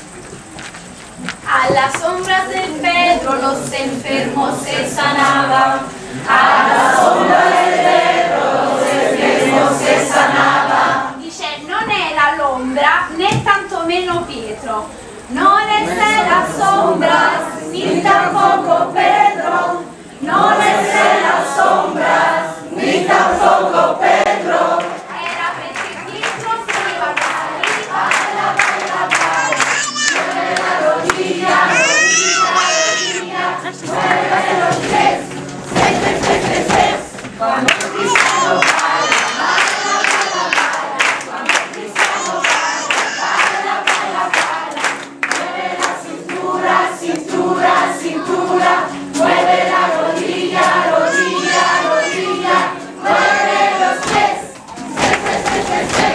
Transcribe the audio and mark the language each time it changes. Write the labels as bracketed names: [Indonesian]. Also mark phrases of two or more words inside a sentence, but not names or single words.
[Spanish] Alla sombra del Pedro los enfermos se sanaba. Alla sombra del Pedro los enfermos se sanaba. [Italian] Dice, non era l'ombra né tantomeno Pietro, non è [Spanish] la sombra ni tampoco Pedro, [Italian] non è [Spanish] la sombra ni tampoco Pedro. [Italian] Era perché Pietro [Spanish] se iba a balla, balla, [Italian] balla, [Spanish] mueve la rodilla, rodilla, rodilla, mueve los pies, ses. Cuando Cristiano balla, balla, balla, balla, cuando Cristiano balla, balla, balla, balla, mueve la cintura, cintura, cintura, mueve la rodilla, rodilla, rodilla, mueve los pies, ses.